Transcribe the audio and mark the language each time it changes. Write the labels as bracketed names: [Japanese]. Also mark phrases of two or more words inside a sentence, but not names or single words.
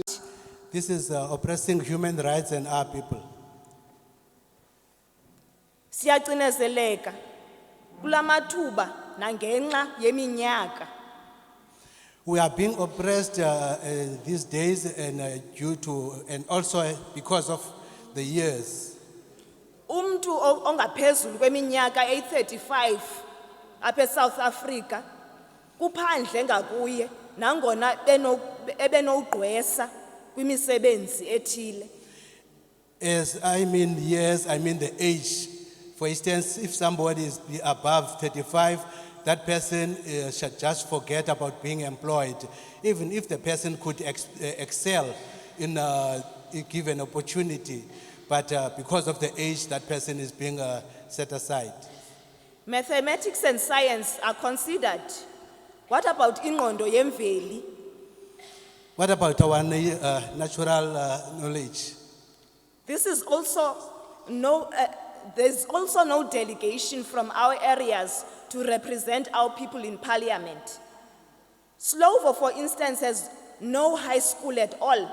[English] This is oppressing human rights and our people. [Xhosa] Siyacinezeleka kulamathuba nangenxa yeminyaka. [English] We are being oppressed these days and due to and also because of the years. [Xhosa] Umuntu ongaphezulu kweminyaka 35 apha eSouth Africa kuphandle ngakuye nangona ebenogqwesa kwimisebenzi ethile. [English] As I mean years, I mean the age. For instance, if somebody is above 35, that person should just forget about being employed. Even if the person could excel in a given opportunity, but because of the age, that person is being set aside. Mathematics and science are considered. What about [Xhosa] ingqondo yemveli? [English] What about our natural knowledge? This is also there's also no delegation from our areas to represent our people in parliament. Slovo, for instance, has no high school at all.